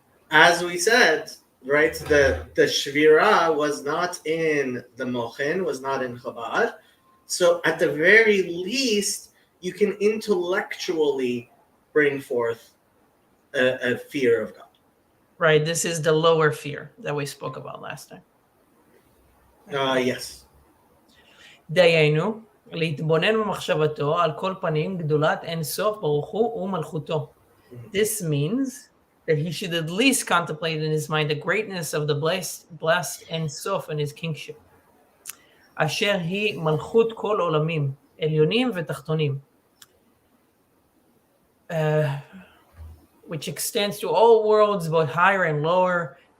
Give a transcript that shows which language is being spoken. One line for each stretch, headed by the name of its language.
English: as we said, right, the Shvirah was not in the Mochen, was not in Chabad. So at the very least, you can intellectually bring forth a fear of God. Right, this is the lower fear that we spoke about last time. Yes.
Hebrew: דיינו, להתבונן במחשבתו על כל פנים גדולת אין סוף ברוך הוא ומלכותו.
English: This means that he should at least contemplate in his mind the greatness of the blessed Ein Sof and his kingship.
Hebrew: אשר היא מלכות כל עולמים, עליונים ותחתונים.
English: Which extends to all worlds, both higher and lower.